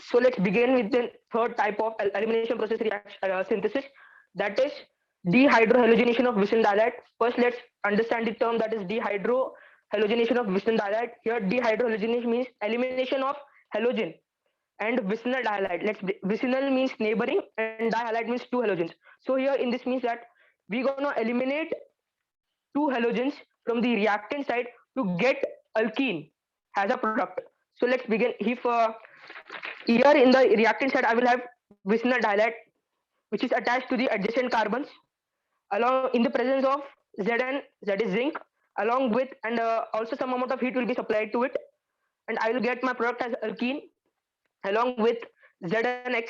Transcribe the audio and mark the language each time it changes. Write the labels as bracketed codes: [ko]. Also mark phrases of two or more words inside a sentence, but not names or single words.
[en] So let's begin with the third type of elimination process reaction synthesis, that is dehydrohalogenation of Wissens dialite. First, let's understand the term that is dehydrohalogenation of Wissens dialite. Here, dehydrohalogenation means elimination of halogen and vicinal dihalide. Vicinal means neighboring and dihalide means two halogens. So here in this means that we're gonna eliminate two halogens from the reactant side to get alkene as a product. So let's begin. If here in the reactant side I will have vicinal dihalide which is attached to the adjacent carbons along in the presence of Zn, that is zinc, along with and also some amount of heat will be supplied to it, and I will get my product as alkene along with Znx.